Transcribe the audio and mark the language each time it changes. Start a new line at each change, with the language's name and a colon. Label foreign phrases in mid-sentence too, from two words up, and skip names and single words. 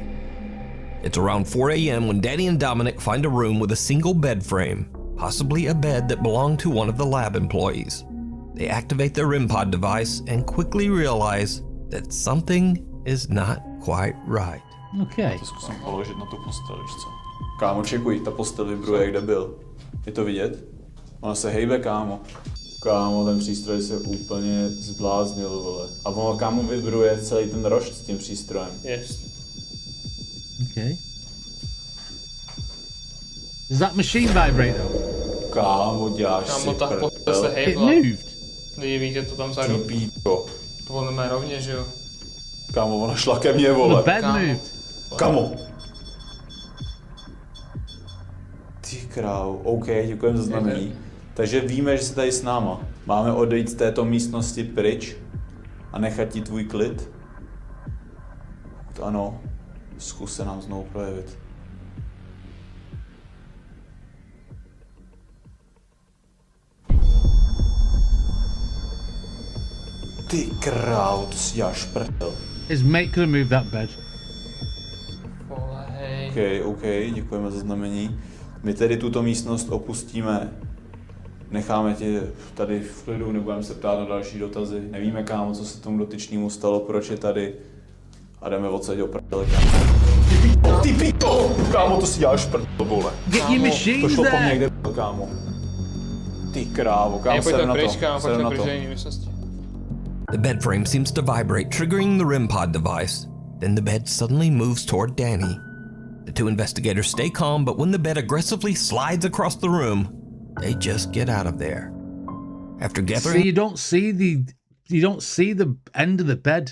English: It's around 4 a.m. when Danny and Dominic find a room with a single bed frame, possibly a bed that belonged to one of the lab employees. They activate their REM pod device and quickly realize that something is not quite right. Okay.
Czech: To zkusím položit na tu postel, víš co? Kámo, čekuj, ta postel vibruje, kde byl. Je to vidět? Ona se hejbe, kámo. Kámo, ten přístroj se úplně zbláznil, vole. A ono, kámo, vibruje celý ten rošt s tím přístrojem.
English: Yes. Okay. Does that machine vibrate though?
Czech: Kámo, děláš Kámo, si ta postel se
English: It
Czech: hejbla.
English: moved.
Czech: Vidíte to tam vzadu? Píčo. To ono má rovně, že jo? Kámo, ona šla ke mně, vole.
English: The bed moved.
Czech: Kámo. Ty krávo, OK, děkujem za znamení. Takže víme, že jsi tady s náma. Máme odejít z této místnosti pryč a nechat ti tvůj klid? Pokud ano, zkus se nám znovu projevit. Ty krávo, to si děláš prdel.
English: His mate could have moved that bed.
Czech: OK, děkujeme za znamení. My tedy tuto místnost opustíme. Necháme tě tady v klidu, nebudeme se ptát na další dotazy. Nevíme, kámo, co se tomu dotyčnému stalo, proč je tady. A jdeme odsaď o prdele, kámo. Ty píto! Kámo, to si děláš prdel, vole.
English: Get your machines
Czech: to šlo po mně,
English: there.
Czech: kde byl, kámo. Ty krávo, kámo, sedem na to. Sedem na to.
English: The bed frame seems to vibrate, triggering the REM pod device. Then the bed suddenly moves toward Danny. The two investigators stay calm, but when the bed aggressively slides across the room, they just get out of there. After gathering, See, you don't see the end of the bed.